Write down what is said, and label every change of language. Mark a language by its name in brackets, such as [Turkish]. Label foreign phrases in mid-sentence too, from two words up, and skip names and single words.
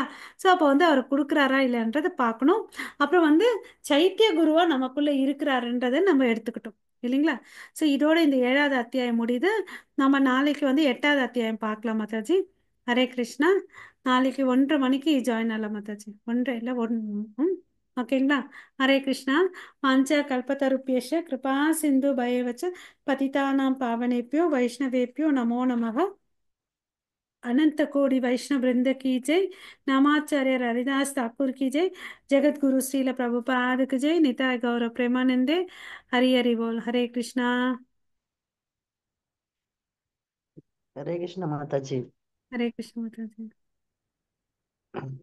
[Tamil] ஸோ அப்போ வந்து அவர் கொடுக்குறாரா இல்லைன்றதை பார்க்கணும். அப்புறம் வந்து சைத்திய குருவா நமக்குள்ள இருக்கிறாருன்றதை நம்ம எடுத்துக்கிட்டோம் இல்லைங்களா? ஸோ இதோட இந்த 7வது அத்தியாயம் முடியுது. நம்ம நாளைக்கு வந்து 8வது அத்தியாயம் பார்க்கலாம் மாதாஜி. ஹரே கிருஷ்ணா. நாளைக்கு 1:30 மணிக்கு ஜாயின் ஆகலாம் மாதாஜி. 1:30 இல்லை 1. ஓகேங்களா? ஹரே கிருஷ்ணா. [Sanskrit] वाञ्छा कल्पतरुभ्यश्च कृपा सिन्धुभ्य एव च पतितानां पावनेभ्यो वैष्णवेभ्यो नमो नमः. [Hindi] अनंत कोटि वैष्णव वृंद की जय। नामाचार्य हरिदास ठाकुर की जय। जगत गुरु श्रील प्रभुपाद की जय। [Bangla] নিতাই গৌর প্রেমানন্দে। হরি হরি বোল। হরে কৃষ্ণা। [Hindi] हरे कृष्ण माता जी। हरे कृष्ण माता जी।